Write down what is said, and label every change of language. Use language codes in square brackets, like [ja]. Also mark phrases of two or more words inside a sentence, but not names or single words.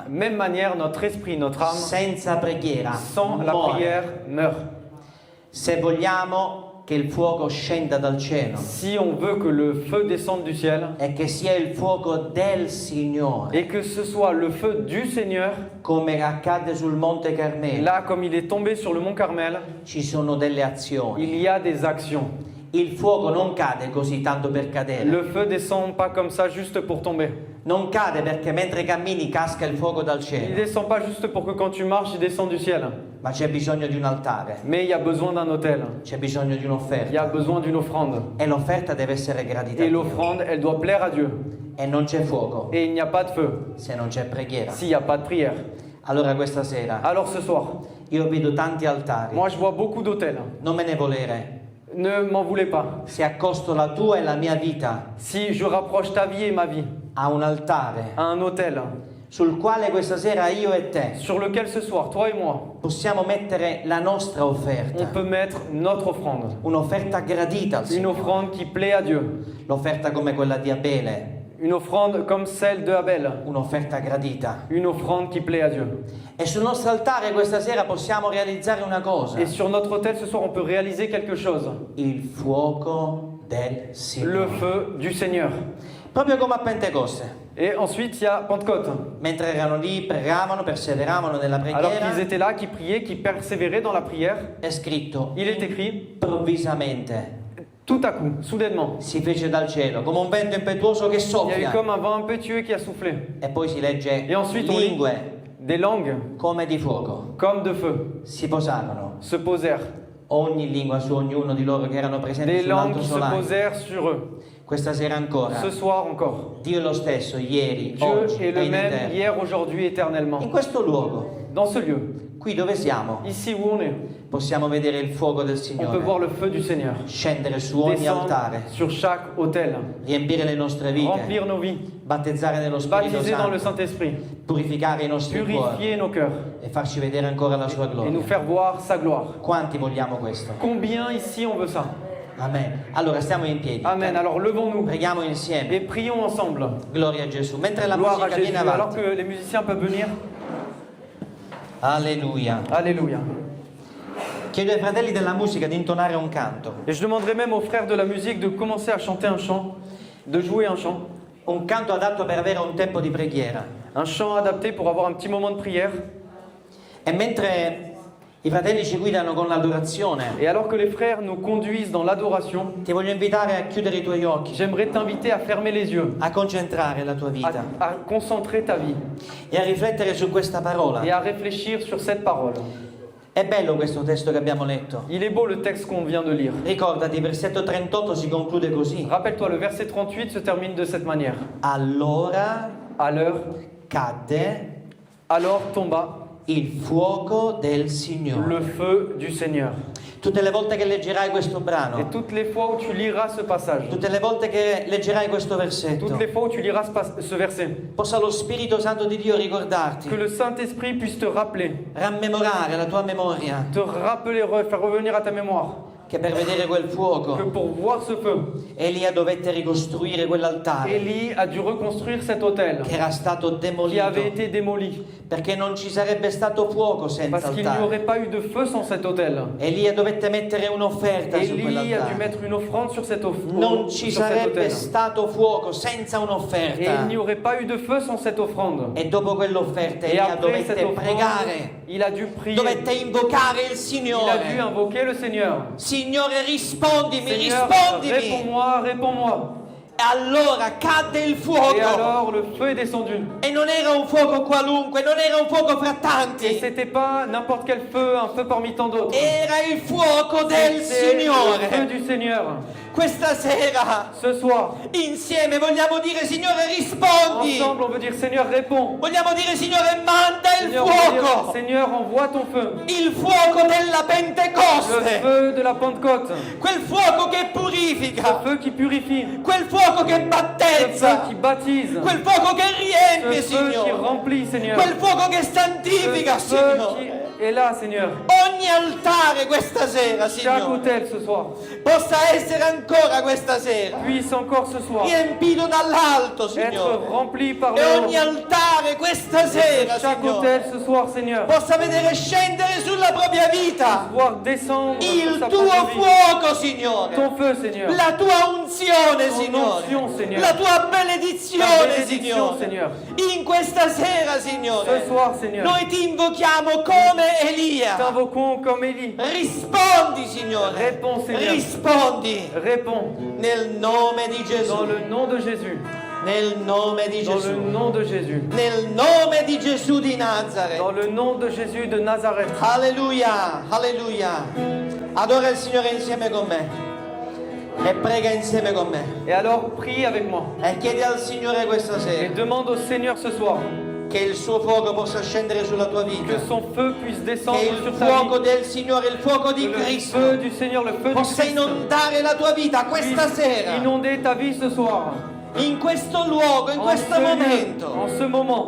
[fr] même manière, notre esprit, notre âme, [it] senza preghiera [fr] sans la [it] muore. [fr] prière, meurt. [it] Se vogliamo che il fuoco scenda dal cielo [fr] Si on veut que le feu descende du ciel [it] e che sia il fuoco del Signore, [fr] et que ce soit le feu du Seigneur, [it] come accade sul Monte Carmelo, [fr] là comme il est tombé sur le mont Carmel, [it] ci sono delle azioni. [fr] il y a des actions. [it] Il fuoco non cade così tanto per cadere. [fr] Le feu descend pas comme ça juste pour tomber. [it] Non cade perché mentre cammini casca il fuoco dal [fr] Il [it] cielo, [fr] descend pas juste pour que quand tu marches, il descend du ciel. [it] ma c'è bisogno di un altare, [fr] Mais il y a besoin d'un autel. [it] c'è bisogno di [fr] Il y [it] un'offerta [fr] a besoin d'une offrande. [it] e l'offerta deve essere gradita a [fr] Et [it] Dio. [fr] l'offrande, elle doit plaire à Dieu. [it] E non c'è fuoco [fr] Et il n'y a pas de feu [it] se non c'è preghiera. [fr] s'il n'y a pas de prière. [it] Allora questa sera [fr] Alors ce soir, [it] io vedo tanti altari, [fr] moi je vois beaucoup d'autels. [it] non me ne volere. [fr] Ne m'en voulez pas. [it] Se accosto la tua e la mia vita [fr] Si je rapproche ta vie et ma vie [it] a un altare [fr] à un autel [it] sul quale questa sera io e te [fr] sur lequel ce soir, toi et moi, [it] possiamo mettere la nostra [fr] on [it] offerta, [fr] peut mettre notre offrande. [it] un'offerta gradita al [fr] Une [it] Signore, [fr] offrande qui plaît à Dieu. [it] l'offerta come quella di Abele, [fr] Une offrande comme celle de Abel. [it] un'offerta gradita. [fr] Une offrande qui plaît à Dieu. [it] E sul nostro altare questa sera possiamo realizzare una cosa, [fr] Et sur notre autel ce soir, on peut réaliser quelque chose. [it] il fuoco del [fr] Le [it] Signore. [fr] feu du Seigneur. [it] Proprio come a Pentecoste, [fr] Et ensuite, il y a Pentecôte. [it] mentre erano lì, pregavano, perseveravano nella [fr] Alors [it] preghiera, [fr] qu'ils étaient là, qui priaient, qui persévéraient dans la prière, [it] è scritto, [fr] il est écrit, [it] improvvisamente [fr] tout à coup, soudainement, [it] si fece dal cielo come un vento impetuoso che [fr] il y a eu [it] soffia, [fr] comme un vent impétueux qui a soufflé. [it] e poi si legge [fr] Et ensuite, on lit [it] lingue [fr] des langues [it] come di fuoco [fr] comme de feu [it] si posarono, [fr] se posèrent. [it] ogni lingua su ognuno di loro che erano presenti [fr] Des langues [it] sull'alto [fr] qui se [it] solaio. [fr] posèrent sur eux. [it] Questa sera ancora, [fr] Ce soir encore. [it] Dio è lo stesso, ieri, [fr] Dieu [it] oggi [fr] est [it] e [fr] le [it] in [fr] même [it] eterno. [fr] hier, aujourd'hui, éternellement. [it] In questo luogo, [fr] Dans ce lieu, [it] qui dove siamo, [fr] ici où on est, [it] possiamo vedere il fuoco del [fr] on peut [it] Signore [fr] voir le feu du Seigneur [it] scendere su ogni [fr] descendre [it] altare, [fr] sur chaque autel, [it] riempire le nostre vite, [fr] remplir nos vies, [it] battezzare nello Spirito [fr] baptiser dans le [it] Santo, [fr] Saint-Esprit, [it] purificare i nostri cuori [fr] purifier nos cœurs [it] e farci vedere ancora la sua [fr] et nous [it] gloria. [fr] faire voir sa gloire. [it] Quanti vogliamo questo? [fr] Combien ici on veut ça? [it] Amen. Allora stiamo in piedi. [fr] Amen. Alors levons-nous [it] Preghiamo insieme. [fr] et prions ensemble. [it] Gloria a Gesù. Mentre la [fr] Gloire à [it] musica [fr] Jésus. [it] viene [fr] Alors [it] avanti. [fr] que les musiciens peuvent venir. [it] Alleluia. [fr] Alléluia. [it] Chiedo ai fratelli della musica di intonare un canto. [fr] Et je demanderai même aux frères de la musique de commencer à chanter un chant, de jouer un chant. [it] Un canto adatto per avere un tempo di preghiera. [fr] Un chant adapté pour avoir un petit moment de prière. [it] E mentre i fratelli ci guidano con l'adorazione, [fr] Et alors que les frères nous conduisent dans l'adoration, [it] ti voglio invitare a chiudere i tuoi occhi, [fr] j'aimerais t'inviter à fermer les yeux, [it] a concentrare la tua vita [fr] à concentrer ta vie [it] e a riflettere su questa parola. [fr] et à réfléchir sur cette parole. [it] È bello questo testo che abbiamo letto. [fr] Il est beau le texte qu'on vient de lire. [it] Ricordati, il versetto 38 si conclude così. [fr] Rappelle-toi, le verset 38 se termine de cette manière. [it] Allora [fr] À l'heure, [it] cadde [fr] alors tomba [it] il fuoco del Signore. [fr] le feu du Seigneur. [it] Tutte le volte che leggerai questo [fr] Et [it] brano, [fr] toutes les fois où tu liras ce passage, [it] tutte le volte che leggerai questo [fr] toutes [it] versetto, [fr] les fois où tu liras ce verset, [it] possa lo Spirito Santo di Dio ricordarti, [fr] que le Saint-Esprit puisse te rappeler, [it] rammemorare la tua memoria, [fr] te rappeler, faire revenir à ta mémoire, [it] che per vedere quel [fr] que [it] fuoco [fr] pour voir ce feu, [it] Elia dovette ricostruire quell'altare [fr] Élie a dû reconstruire cet autel [it] che era stato [fr] qui [it] demolito, [fr] avait été démoli, [it] perché non ci sarebbe stato fuoco senza [fr] parce qu'il n'y [it] altare. [fr] aurait pas eu de feu sans cet autel. [it] Elia dovette mettere un'offerta su [fr] Élie a dû [it] quell'altare. [fr] mettre une offrande sur cet [it] Non ci [fr] sur cet [it] sarebbe [fr] autel. [it] stato fuoco senza [fr] Et [it] un'offerta. [fr] il n'y aurait pas eu de feu sans cette offrande. [it] E dopo quell'offerta [fr] Et [it] Elia [fr] après cette [it] dovette [fr] offrande, [it] pregare, [fr] il a dû prier. [it] dovette invocare il [fr] Il a dû [it] Signore. [fr] invoquer le Seigneur. [it] Signore, rispondimi, [fr] Seigneur, [it] rispondimi. [fr] réponds-moi, réponds-moi. [it] E allora cadde il [fr] Et [it] fuoco. [fr] alors le feu est descendu. [it] E non era un fuoco qualunque, non era un fuoco fra [fr] Et [it] tanti. [fr] c'était pas n'importe quel feu, un feu parmi tant d'autres. [it] Era il fuoco del [fr] C'est le feu [it] Signore. [fr] du Seigneur. [it] Questa sera [fr] Ce soir, [it] insieme vogliamo dire Signore rispondi. [fr] ensemble, on veut dire Seigneur, réponds. [it] Vogliamo dire Signore manda il [fr] Seigneur, on veut dire, [it] fuoco. [fr] Seigneur, envoie ton feu. [it] Il fuoco della [fr] Le [it] Pentecoste. [fr] feu de la Pentecôte. [it] Quel fuoco che [fr] Le [it] purifica. [fr] feu qui purifie. [it] Quel fuoco che [fr] Le feu [it] battezza. [fr] qui baptise. [it] Quel fuoco che [fr] Le [it] riempie, [fr] feu qui [it] Signore. [fr] remplit, Seigneur. [it] Quel fuoco che [fr] Le [it] santifica, [fr] feu [it] Signore. [fr] qui est là, Seigneur. [it] Ogni altare questa sera, [fr] Chaque [it] Signore, [fr] hôtel ce soir [it] possa essere ancora questa sera [fr] puisse encore ce soir [it] riempito dall'alto, [fr] être [it] Signore. [fr] rempli par [it] E [fr] le [it] ogni [fr] haut. [it] altare questa sera, [fr] Chaque [it] Signore, [fr] hôtel ce soir, Seigneur, [it] possa vedere scendere sulla propria vita [fr] voir descendre sur [it] il [fr] sa [it] tuo [fr] propre vie. [it] fuoco, Signore. [fr] Ton feu, Seigneur. [it] La tua unzione, [fr] Ton [it] Signore. [fr] onction, Seigneur. [it] La tua [fr] Ta [it] benedizione, [fr] bénédiction, [it] Signore. [fr] Seigneur. [it] In questa sera, [fr] Ce [it] Signore, [fr] soir, Seigneur, [it] noi ti invochiamo come Elia. [fr] t'invoquons comme Élie. [it] Rispondi, Signore. [fr] Réponds, Seigneur. [it] Rispondi [fr] Réponds [it] nel nome di [fr] dans [it] Gesù. [fr] le nom de Jésus. [it] Nel nome di [fr] Dans le [it] Gesù. [fr] nom de Jésus. [it] Nel nome di Gesù di Nazareth. [fr] Dans le nom de Jésus de Nazareth. [it] Alleluia, alleluia. Adora il Signore insieme con me. E prega insieme con me. [fr] Et alors, prie avec moi. [it] E chiedi al Signore questa [fr] Et [it] sera [fr] demande au Seigneur ce soir [it] che il suo fuoco possa scendere sulla tua [fr] que [it] vita. [fr] son feu puisse descendre [it] Che il [fr] sur ta [it] fuoco [fr] vie. [it] del Signore, il fuoco di [fr] Que le [it] Cristo [fr] feu du Seigneur, le feu du [it] possa [fr] Christ [it] inondare la tua vita questa [fr] puisse [it] sera, [fr] inonder ta vie ce soir. [it] in questo luogo, in [fr] En [it] questo [fr] ce lieu, [it] momento. [fr] en ce moment.